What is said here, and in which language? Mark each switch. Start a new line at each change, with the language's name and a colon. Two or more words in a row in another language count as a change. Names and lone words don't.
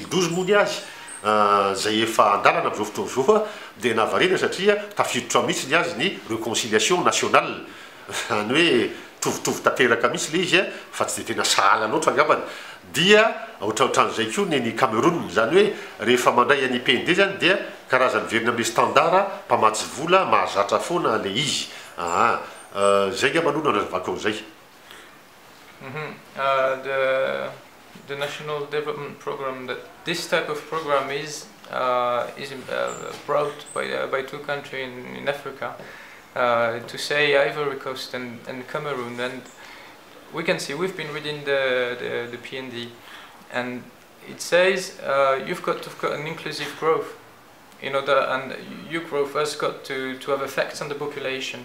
Malagasy: 2012 moa ny azy zay efa andalana amin'izao fotoana izao fa dia navarina satria tafiditra mihitsy ny azy ny
French: réconciliation nationale
Malagasy: zany hoe tovitovy tanteraka mihitsy le izy fa tsy dia tena sahala loatra angambany dia ohatraotran'izay koa ny Cameroun zany hoe rehefa mandray any PND zany dia karazany verina amin'ny standard mpamatsy vola mahazatra foana le izy zay ngamba aloha nazavako zay.
English: The national development program, that this type of program is brought by two countries in Africa, to say Ivory Coast and Cameroon, and we can see we've been reading the PND, and it says you've got to have an inclusive growth, in order, and your growth has got to have effects on the population.